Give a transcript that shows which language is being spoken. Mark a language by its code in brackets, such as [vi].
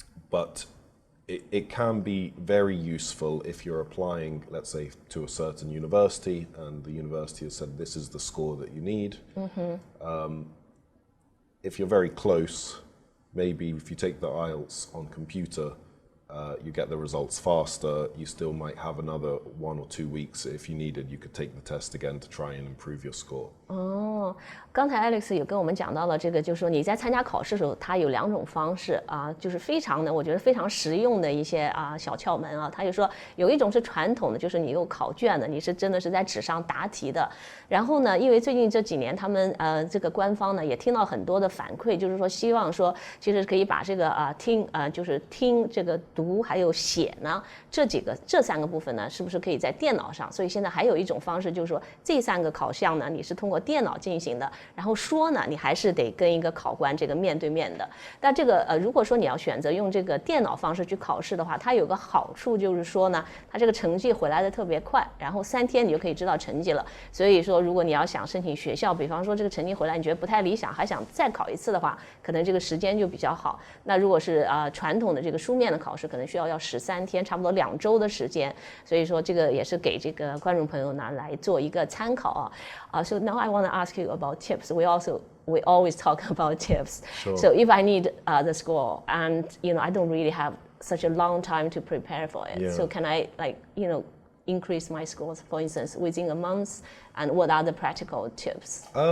[en] But it can be very useful if you're applying, let's say, to a certain university, and the university has said this is the score that you need. If you're very close, maybe if you take the IELTS on computer, you get the results faster. You still might have another 1 or 2 weeks. If you needed, you could take the test again to try and improve your score. [zh] 刚才 Alex 有跟我们讲到了这个，就是说你在参加考试的时候，它有2种方式啊，就是非常的，我觉得非常实用的一些小窍门啊。他就说有一种是传统的，就是你有考卷的，你是真的是在纸上答题的。然后呢，因为最近这几年他们这个官方呢也听到很多的反馈，就是说希望说其实可以把这个就是听这个读还有写呢这3个部分呢，是不是可以在电脑上？所以现在还有一种方式，就是说这3个考项呢，你是通过电脑进行的，然后说呢，你还是得跟一个考官这个面对面的。但这个如果说你要选择用这个电脑方式去考试的话，它有个好处就是说呢，它这个成绩回来的特别快，然后3天你就可以知道成绩了。所以说，如果你要想申请学校，比方说这个成绩回来你觉得不太理想，还想再考一次的话，可能这个时间就比较好。那如果是传统的这个书面的考试，可能需要13天，差不多2周的时间。所以说这个也是给这个观众朋友呢来做一个参考啊。 [en] So now I want to ask you about tips. We always talk about tips. Sure. So if I need the score and I don't really have such a long time to prepare for it, so can I increase my scores, for instance, within a month? And what are the practical tips?